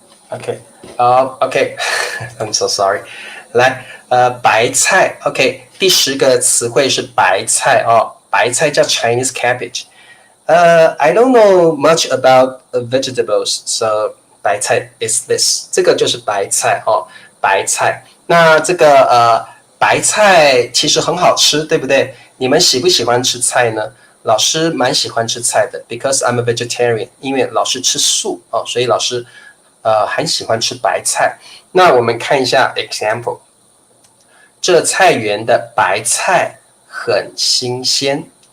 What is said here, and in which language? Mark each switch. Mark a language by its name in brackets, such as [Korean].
[Chinese] OK， OK， [English] I'm so sorry。 [Chinese] 来，白菜 ，OK， 第10个词汇是白菜哦，白菜叫 Chinese cabbage。 [English] I don't know much about vegetables, so 白菜 is this。 [Chinese] 这个就是白菜哦，白菜。那这个白菜其实很好吃，对不对？你们喜不喜欢吃菜呢？老师蛮喜欢吃菜的 ， [English] because I'm a vegetarian， [Chinese] 因为老师吃素哦，所以老师很喜欢吃白菜。那我们看一下 example， 这菜园的白菜很新鲜。